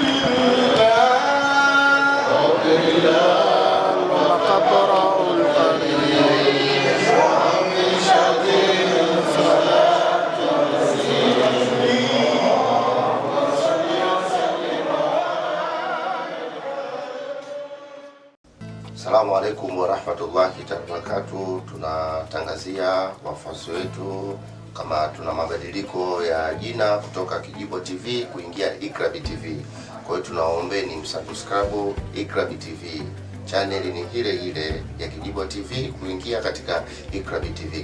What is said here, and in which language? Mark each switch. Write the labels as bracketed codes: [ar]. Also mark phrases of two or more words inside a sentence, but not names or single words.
[ar] الله وقدره القدير ومن شديد الصلاة السلام عليكم ورحمة الله وبركاته. [sw] Tunatangazia wafuasi wetu kama tuna mabadiliko ya jina kutoka Kijibo TV kuingia Iqrabi TV. Kwa hiyo tunaombeni msubscribe Iqrabi TV. Channel ni ile ya Kijibo TV kuingia katika Iqrabi TV.